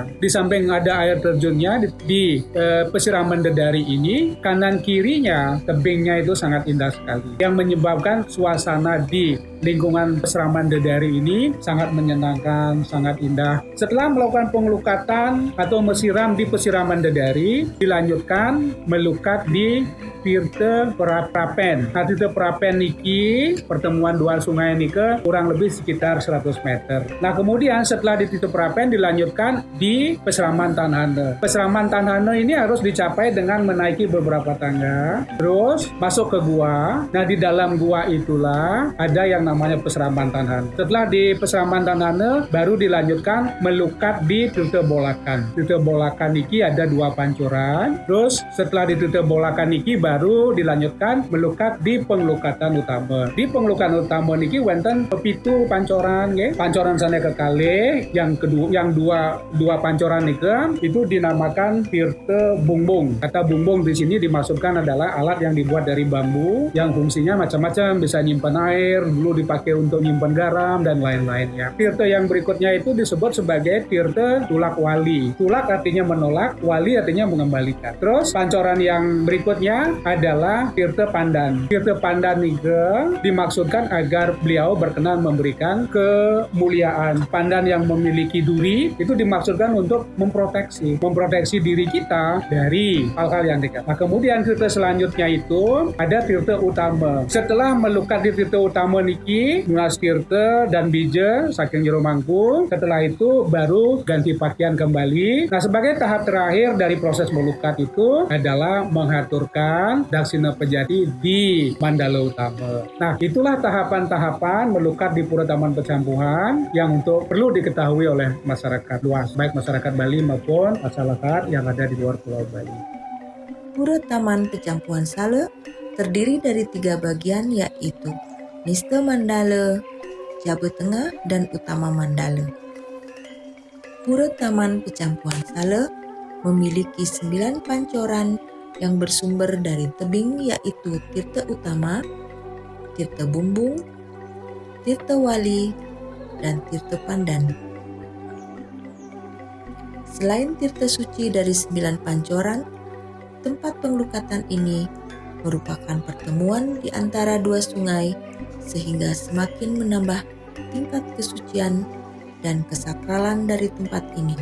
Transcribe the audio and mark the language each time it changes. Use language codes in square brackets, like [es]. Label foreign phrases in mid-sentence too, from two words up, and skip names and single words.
[id] Di samping ada air terjunnya di Peseraman Dedari ini, kanan kirinya tebingnya itu sangat indah sekali, yang menyebabkan suasana di lingkungan Peseraman Dedari ini sangat menyenangkan, sangat indah. Setelah melakukan pengelukatan atau mesiram di Peseraman Dedari, dilanjutkan melukat di Tirta Prapen. Nah, Tirta Prapen niki pertemuan dua sungai niki kurang lebih sekitar 100 meter. Nah, kemudian setelah di Tirta Prapen dilanjutkan di Peseraman Tanhane. Peseraman Tanhane ini harus dicapai dengan menaiki beberapa tangga, terus masuk ke gua. Nah, di dalam gua itulah ada yang namanya Peseraman Tanhane. Setelah di Peseraman Tanhane baru dilanjutkan melukat di Tirta Bolakan. Tirta Bolakan niki ada 2 pancuran. Terus setelah di Tirta Bolakan niki baru dilanjutkan melukat di pengelukatan utama. Di pengelukatan utama [ban] niki wonten [id] 7 pancoran nggih. [ban] Pancoran sana ke kalih, [id] yang kedua yang dua pancoran niki itu dinamakan Tirta Bungbung. Kata bungbung di sini dimaksudkan adalah alat yang dibuat dari bambu yang fungsinya macam-macam, bisa nyimpan air, dulu dipakai untuk nyimpan garam dan lain-lainnya. Tirta yang berikutnya itu disebut sebagai Tirta Tulak Wali. Tulak artinya menolak, wali artinya mengembalikan. Terus pancoran yang berikutnya adalah Tirta Pandan. Tirta Pandan juga dimaksudkan agar beliau berkenan memberikan kemuliaan. Pandan yang memiliki duri itu dimaksudkan untuk memproteksi diri kita dari hal-hal yang dekat. Nah, kemudian tirta selanjutnya itu ada Tirta Utama. Setelah melukat di Tirta Utama niki, [ban] nulas tirta dan bija saking jero mangkuk. [id] Setelah itu baru ganti pakaian kembali. Nah, sebagai tahap terakhir dari proses melukat itu adalah mengaturkan Daksina Pejati di Mandala Utama. Nah, itulah tahapan-tahapan melukat di Pura Taman Pecampuhan yang perlu diketahui oleh masyarakat luas, baik masyarakat Bali maupun masyarakat yang ada di luar Pulau Bali. Pura Taman Pecampuhan Sale terdiri dari 3 bagian, yaitu Niste Mandala, Jabe Tengah, dan Utama Mandala. Pura Taman Pecampuhan Sale memiliki 9 pancoran yang bersumber dari tebing, yaitu Tirta Utama, Tirta Bumbung, Tirta Wali, dan Tirta Pandan. Selain tirta suci dari 9 pancoran, tempat pengelukatan ini merupakan pertemuan di antara 2 sungai sehingga semakin menambah tingkat kesucian dan kesakralan dari tempat ini.